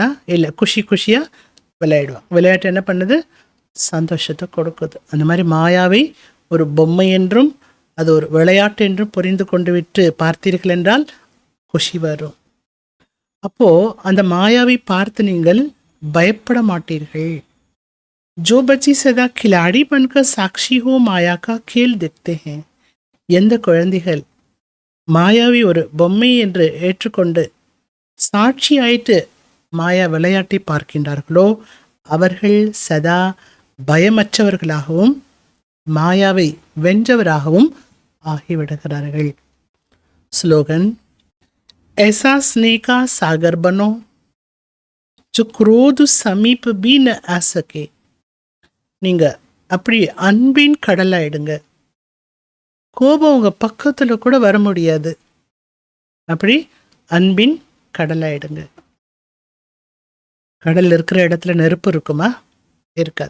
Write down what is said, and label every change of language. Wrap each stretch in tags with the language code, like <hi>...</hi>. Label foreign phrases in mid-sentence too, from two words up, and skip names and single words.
<ta>இல்லை, குஷியாக விளையாடுவாங்க. விளையாட்டு என்ன பண்ணுது? சந்தோஷத்தை கொடுக்குது. அந்த மாதிரி மாயாவை ஒரு பொம்மை என்றும் அது ஒரு விளையாட்டு என்றும் புரிந்து கொண்டு விட்டு பார்த்தீர்கள் என்றால் குஷி வரும். அப்போது அந்த மாயாவை பார்த்து நீங்கள் பயப்பட மாட்டீர்கள்.</ta> <hi>जो बच्ची सदा खिलाड़ी बनकर साक्षी हो माया का खेल देखते हैं.</hi> <ta>எந்த குழந்தைகள் மாயாவை ஒரு பொம்மை என்று ஏற்றுக்கொண்டு சாட்சி ஆயிட்டு மாயா விளையாட்டை பார்க்கின்றார்களோ அவர்கள் சதா பயமற்றவர்களாகவும் மாயாவை வென்றவராகவும் ஆகிவிடுகிறார்கள். ஸ்லோகன்:</ta> <hi>ऐसा स्नेह का सागर बनो जो क्रोध समीप भी न आ सके.</hi> <ta>நீங்கள் அப்படி அன்பின் கடலாயிடுங்க. கோபம் உங்கள் பக்கத்தில் கூட வர முடியாது. அப்படி அன்பின் கடலாயிடுங்க. கடல் இருக்கிற இடத்துல நெருப்பு இருக்குமா? இருக்காது.</ta>